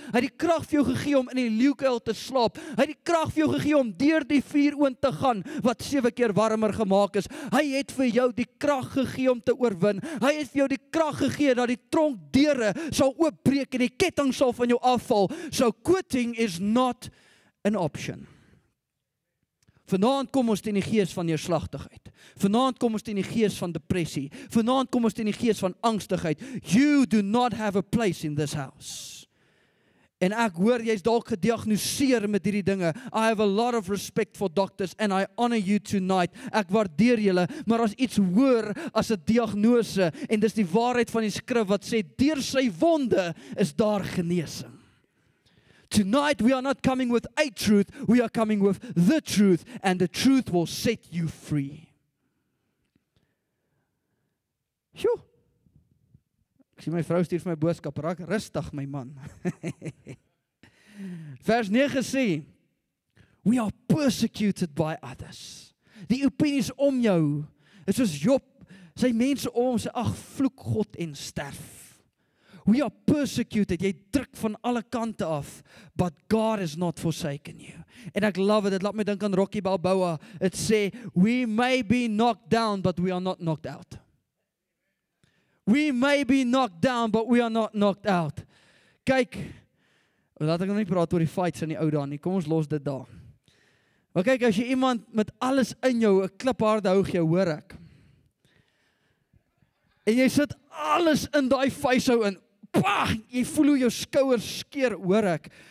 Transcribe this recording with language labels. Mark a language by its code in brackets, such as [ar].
[af] Hy het die krag vir jou gegee om in die leeukuil te slaap. Hy het die krag vir jou gegee om deur die vuuroond te gaan wat 7 keer warmer gemaak is. Hy het vir jou die krag gegee om te oorwin. Hy het vir jou die krag gegee dat die tronkdeure sal oopbreek en die ketting sal van jou afval. [en] So quitting is not an option. [af] Vanaand kom ons teen die gees van neerslagtigheid. Vanaand kom ons teen die gees van depressie. Vanaand kom ons teen die gees van angstigheid. [en] You do not have a place in this house. [af] En ek hoor jy's dalk gediagnoseer met hierdie dinge. [en] I have a lot of respect for doctors and I honor you tonight. [af] Ek waardeer julle, maar as iets hoor as 'n diagnose en dis die waarheid van die skrif wat sê deur sy wonde is daar genesing. [en] Tonight we are not coming with a truth, we are coming with the truth, and the truth will set you free. Sjoe. [af] Ek sien my vrou stuur vir my boodskap, raak rustig my man. Vers 9 sê, [en] we are persecuted by others. [af] Die opinies om jou, is soos Job, sy mense om sê, ag, vloek God en sterf. [en] We are persecuted, [af] jy druk van alle kante af, [en] but God has not forsaken you. [af] En ek love it, dit laat my dink aan Rocky Balboa, het sê, [en] we may be knocked down, but we are not knocked out. We may be knocked down, but we are not knocked out. [af] Kyk, laat ek nou nie praat oor die fights in die ou dae nie, kom ons los dit daar. Maar kyk, as jy iemand met alles in jou, 'n klipharde hou jou, hoor ek. En jy sit alles in daai vuishou in, pah, jy voel hoe jou skouers skeer, hoor ek.